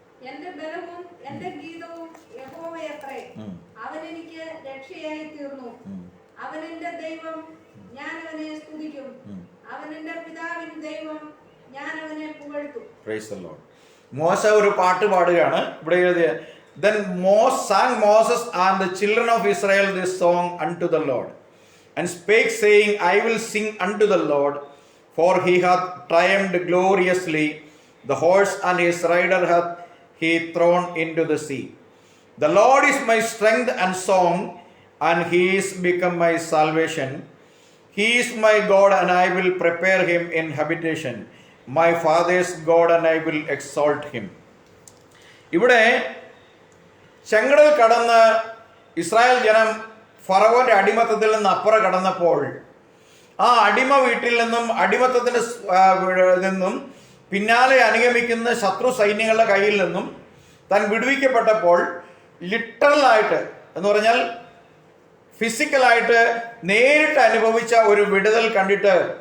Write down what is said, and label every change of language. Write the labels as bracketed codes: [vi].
[ml] എന്റെ ബലവും എന്റെ ഗീതവും യഹോവയത്രേ, അവൻ എനിക്ക് രക്ഷയായി തീർന്നു. അവൻ എന്റെ ദൈവം, ഞാൻ അവനെ സ്തുതിക്കും. അവൻ എന്റെ പിതാവിൻ ദൈവം, ഞാൻ അവനെ പുകഴ്ത്തും. [en] Praise the lord. [ml] മോശ ഒരു പാട്ട് പാടുകയാണ്. ഇവിടെ എഴുതിയ, [en] Then sang Moses and the children of Israel this song unto the Lord, and spake, saying, I will sing unto the Lord, for he hath triumphed gloriously. The horse and his rider hath he thrown into the sea. The Lord is my strength and song, and he is become my salvation. He is my God, and I will prepare him in habitation, my father's God, and I will exalt him. [ml] ഇവിടെ ചെങ്കടൽ കടന്ന് Israel ജനം ഫറവോന്റെ അടിമത്തത്തിൽ നിന്ന് അപ്പുറം കടന്നപ്പോൾ ആ അടിമ വീട്ടിൽ നിന്നും അടിമത്തത്തിന് നിന്നും പിന്നാലെ അനുഗമിക്കുന്ന ശത്രു സൈന്യങ്ങളുടെ കയ്യിൽ നിന്നും താൻ വിടുവിക്കപ്പെട്ടപ്പോൾ ലിറ്ററലായിട്ട് എന്ന് പറഞ്ഞാൽ ഫിസിക്കലായിട്ട് നേരിട്ട് അനുഭവിച്ച ഒരു വിടുതൽ കണ്ടിട്ട്